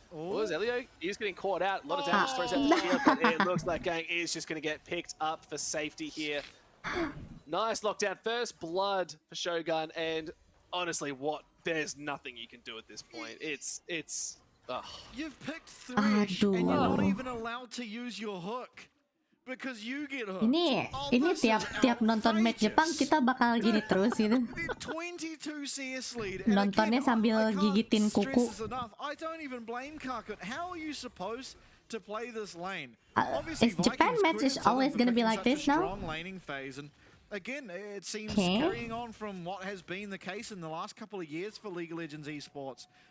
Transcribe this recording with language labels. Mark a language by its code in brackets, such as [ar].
[en] oh, Elio, he's getting caught out. A lot of damage throws out the shield, but it looks like Gang is just going to get picked up for safety here. Nice lockdown. First blood for Shogun, and honestly, there's nothing you can do at this point. It's You've picked Thresh, and you're not even allowed to use your hook. Because you get hooked. [id] Ini tiap nonton match Jepang kita bakal gini terus gitu. [en] 22 CS lead. [id] Nontonnya sambil gigitin kuku. [en] I don't even blame Karkut. How are you supposed to play this lane. Is Japan match is always gonna be like this now? Strong laning phase, and again, it seems carrying on from what has been the case in the last couple of years for League of Legends esports.